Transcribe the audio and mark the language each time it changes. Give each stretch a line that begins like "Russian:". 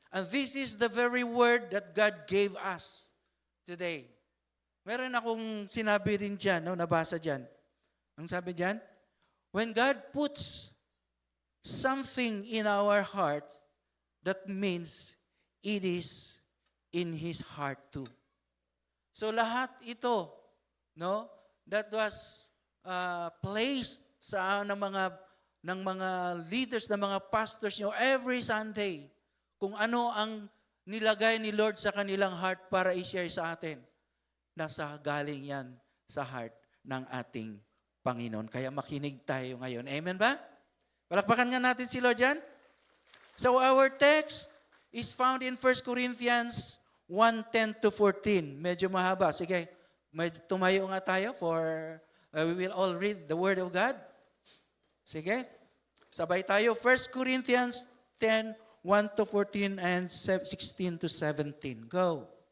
English: And this is the very word that God gave us today. Meron akong sinabi din dyan, no, nabasa dyan. Ang sabi dyan, when God puts something in our heart, that means it is in His heart too.
Filipino: So lahat ito, no, that was placed sa ng mga leaders, ng mga pastors nyo every Sunday, kung ano ang nilagay ni Lord sa kanilang heart para i-share sa atin. Nasa galing yan sa heart ng ating Panginoon. Kaya makinig tayo ngayon. Amen ba? Palakpakan nga natin si Lord dyan.
English: So our text is found in 1 Corinthians 1:10-14.
Filipino: Medyo mahaba. Sige, tumayo nga tayo for we will all read the Word of God. Sige, sabay tayo. 1 Corinthians 10, 1-14 and 16-17. Go.